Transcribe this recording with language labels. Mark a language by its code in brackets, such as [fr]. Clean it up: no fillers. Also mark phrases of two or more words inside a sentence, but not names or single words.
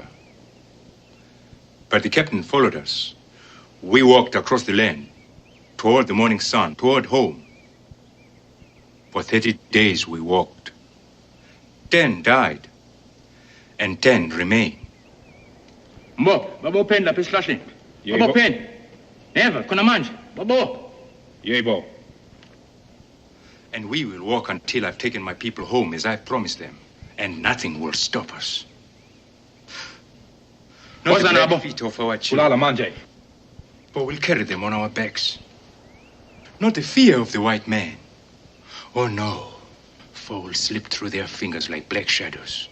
[en] But the captain followed us. We walked across the land, toward the morning sun, toward home. For 30 days we walked. 10 died, and 10 remain. [zu] Mbo, babo pen la pislashing. Babo pen. [en] Never, [zu] kuna manje. Babo. Yebo. [en] And we will walk until I've taken my people home as I promised them, and nothing will stop us. Not the black feet of our children, for we'll carry them on our backs. Not the fear of the white man. Oh no, for we'll slip through their fingers like black shadows.